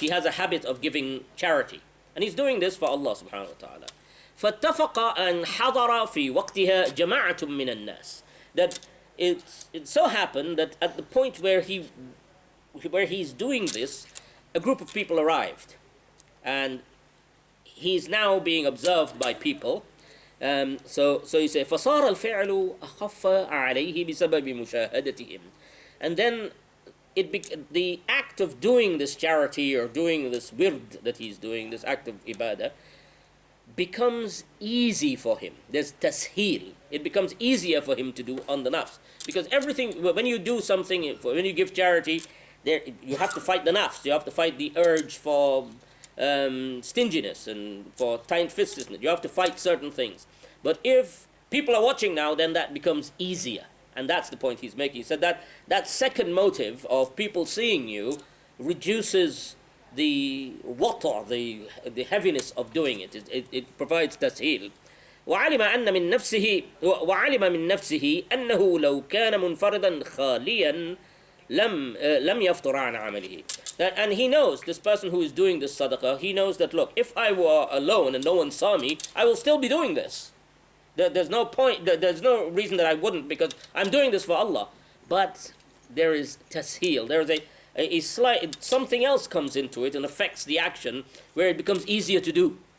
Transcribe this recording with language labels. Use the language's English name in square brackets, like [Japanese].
[English] He has a habit of giving charity, and he's doing this for Allah subhanahu wa ta'ala. [Arabic] فاتفق أن حضر في وقتها جماعة من الناس. [English] That it so happened that at the point where he's doing this, a group of people arrived, and he's now being observed by people. So he said [Arabic] فصار الفعل أخف عليه بسبب مشاهدتهم. [English] And then the act of doing this charity or doing this wird that he's doing, this act of ibadah, becomes easy for him. There's tasheel. It becomes easier for him to do on the nafs. Because everything, when you do something, when you give charity, you have to fight the nafs. You have to fight the urge for stinginess and for tight-fistedness. You have to fight certain things. But if people are watching now, then that becomes easier. And that's the point he's making. He said that second motive of people seeing you reduces the water, the heaviness of doing it. It provides tasheel. [Arabic] وعلم من نفسه أنه لو كان منفردا خاليا لم يفطر عن عمله. [English] And he knows, this person who is doing this sadaqah, he knows that, look, if I were alone and no one saw me, I will still be doing this. There's no point, there's no reason that I wouldn't, because I'm doing this for Allah. But there is tasheel. There is a slight, something else comes into it and affects the action where it becomes easier to do.